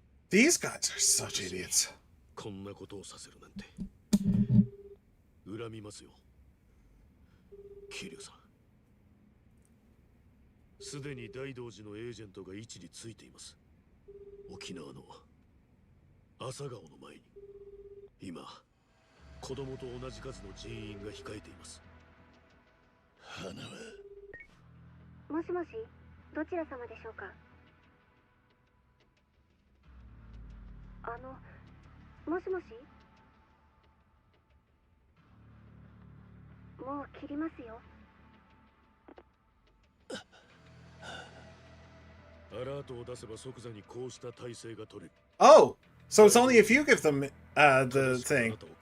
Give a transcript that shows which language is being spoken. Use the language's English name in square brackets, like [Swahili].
[English] These guys are such idiots. [Japanese] こんなことをさせるなんて恨みますよ桐生さんすでに大道寺のエージェントが位置についています沖縄の朝顔の前に今子供と同じ数の人員が控えています花はもしもしどちら様でしょうかもしもしもう切りますよアラートを出せば即座にこうした体制が取れる [English] Oh! So it's only if you give them the thing.